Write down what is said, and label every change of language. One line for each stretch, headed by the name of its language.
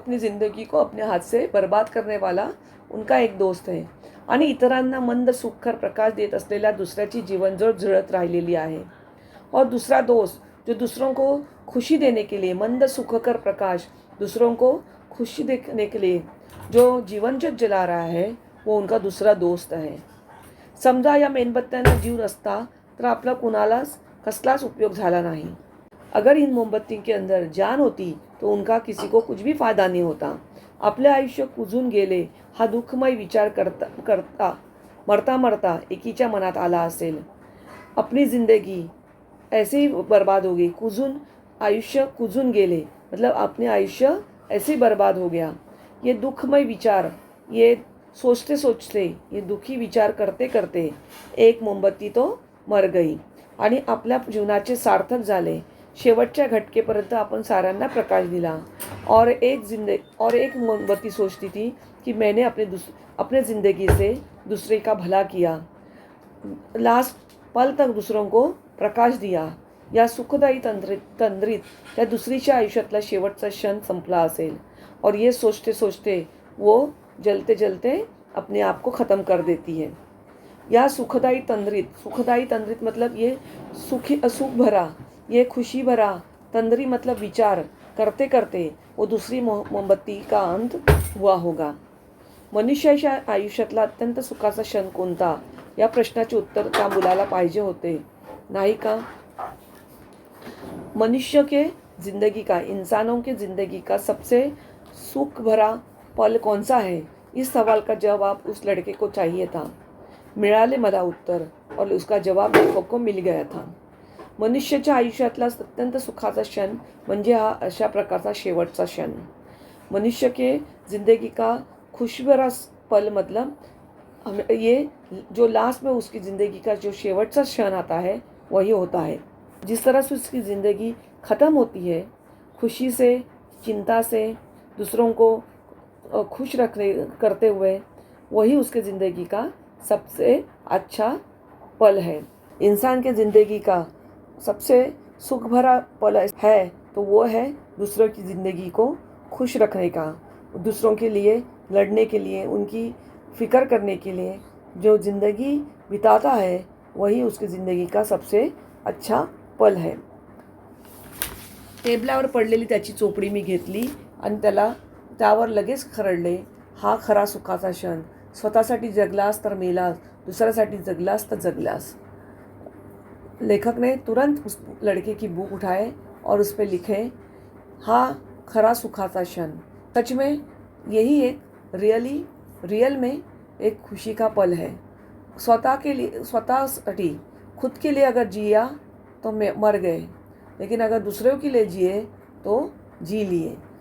Hindi: अपनी ज़िंदगी को अपने हाथ से बर्बाद करने वाला उनका एक दोस्त है.
Marathi: आणि इतरांना मंद सुखकर प्रकाश देत असलेल्या दुसऱ्याची जीवनजोड झळत राहिलेली आहे.
Hindi: और दूसरा दोस्त जो दूसरों को खुशी देने के लिए, मंद सुखकर प्रकाश दूसरों को खुशी देने के लिए जो जीवन जो जला रहा है वो उनका दूसरा दोस्त है.
Marathi: समजा या मेणबत्त्यांना जीव नसता तर आपला कुणालाच कसलाच उपयोग झाला नाही.
Hindi: अगर इन मोमबत्ती के अंदर जान होती तो उनका किसी को कुछ भी फायदा नहीं होता.
Marathi: आपले आयुष्य कुजून गेले हा दुःखमय विचार करता मरता मरता एकीच्या मनात आला असेल.
Hindi: अपनी ज़िंदगी ऐसे ही बर्बाद हो गई.
Marathi: आयुष्य कुजून गेले
Hindi: मतलब अपने आयुष्य ऐसे ही बर्बाद हो गया. ये दुःखमय विचार, ये सोचते सोचते, ये दुखी विचार करते करते एक मोमबत्ती तो मर गई
Marathi: आणि आपल्या जीवनाचे सार्थक झाले. शेवटच्या घटकेपर्यंत आपण साऱ्यांना प्रकाश दिला.
Hindi: और एक मोमबत्ती सोचती थी कि मैंने अपने ज़िंदगी से दूसरे का भला किया, लास्ट पल तक दूसरों को प्रकाश दिया.
Marathi: या सुखदायी तंद्रीत त्या दुसरीच्या आयुष्यातला शेवटचा क्षण संपला असेल.
Hindi: और ये सोचते सोचते वो जलते जलते अपने आप को ख़त्म कर देती है.
Marathi: या सुखदायी तंद्रीत
Hindi: मतलब ये सुख भरा, ये खुशी भरा तंद्री मतलब विचार करते करते वो दूसरी मोमबत्ती का अंत हुआ होगा.
Marathi: मनुष्याच्या आयुष्यातला अत्यंत सुखाचा क्षण कोणता, या प्रश्नाचे उत्तर त्या मुलाला पाहिजे होते,
Hindi: नहीं का? मनुष्य के ज़िंदगी का, इंसानों के ज़िंदगी का सबसे सुख भरा पल कौन सा है? इस सवाल का जवाब उस लड़के को चाहिए था.
Marathi: मिळाले मला उत्तर,
Hindi: और उसका जवाब लेखक को मिल गया था.
Marathi: मनुष्याच्या आयुष्यातला अत्यंत सुखाचा क्षण म्हणजे हा अशा प्रकारचा शेवटचा क्षण.
Hindi: मनुष्य के ज़िंदगी का खुशी भरा पल मतलब ये जो लास्ट में उसकी ज़िंदगी का जो
Marathi: शेवटचा क्षण
Hindi: आता है वही होता है. जिस तरह से उसकी ज़िंदगी ख़त्म होती है, खुशी से, चिंता से, दूसरों को खुश रखने करते हुए, वही उसके ज़िंदगी का सबसे अच्छा पल है. इंसान के ज़िंदगी का सबसे सुख भरा पल है तो वो है दूसरों की ज़िंदगी को खुश रखने का, दूसरों के लिए लड़ने के लिए, उनकी फ़िक्र करने के लिए जो ज़िंदगी बिताता है वही उसकी ज़िंदगी का सबसे अच्छा पल है.
Marathi: टेबलावर पडलेली त्याची चोपडी मी घेतली आणि त्यावर लगेच खरडले, हा खरा सुखाचा क्षण. स्वतःसाठी जगलास तर मेलास, दुसऱ्यासाठी जगलास तर जगलास.
Hindi: लेखक ने तुरंत उस लड़के की बुक उठाए और उस पर लिखे, हाँ
Marathi: खरा सुखाचा क्षण.
Hindi: सच में यही एक रियल में एक खुशी का पल है. स्वतःसाठी खुद के लिए अगर जिया तो मर गए, लेकिन अगर दूसरों के लिए जिए तो जी लिए.